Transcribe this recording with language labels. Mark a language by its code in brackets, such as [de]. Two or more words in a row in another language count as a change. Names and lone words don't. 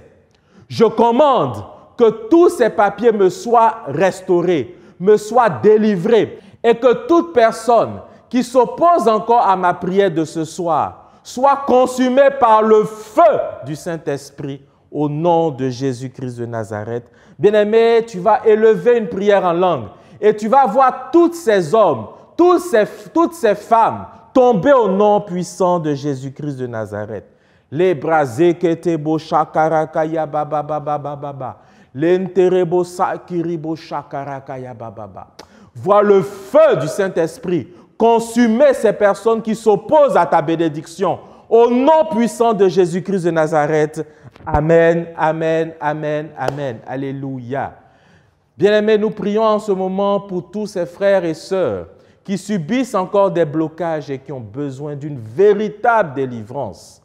[fr] Je commande que tous ces papiers me soient restaurés, me soient délivrés et que toute personne qui s'oppose encore à ma prière de ce soir soit consumée par le feu du Saint-Esprit au nom de Jésus-Christ de Nazareth. Bien-aimé, tu vas élever une prière en langue et tu vas voir tous ces hommes, toutes ces femmes tomber au nom puissant de Jésus-Christ de Nazareth. Les brasés qui étaient beaux chakarakaya baba baba baba. L'enterebo sakiribo chakarakaya baba. Vois le feu du Saint-Esprit consumer ces personnes qui s'opposent à ta bénédiction. Au nom puissant de Jésus-Christ de Nazareth. Amen, amen, amen, amen. Alléluia. Bien-aimés, nous prions en ce moment pour tous ces frères et sœurs qui subissent encore des blocages et qui ont besoin d'une véritable délivrance.